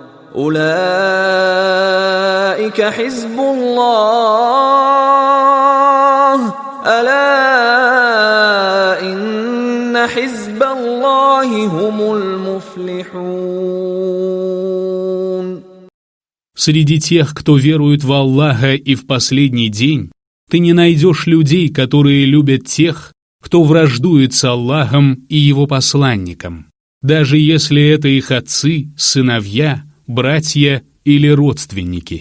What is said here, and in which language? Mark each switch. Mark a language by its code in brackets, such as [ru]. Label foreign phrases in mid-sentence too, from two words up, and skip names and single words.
[ar] أولئك حزب الله ألا إن حزب الله هم المفلحون. [ru] Среди тех, кто верует в Аллаха и в последний день, ты не найдешь людей, которые любят тех, кто враждует с Аллахом и его посланником, даже если это их отцы, сыновья, братья или родственники.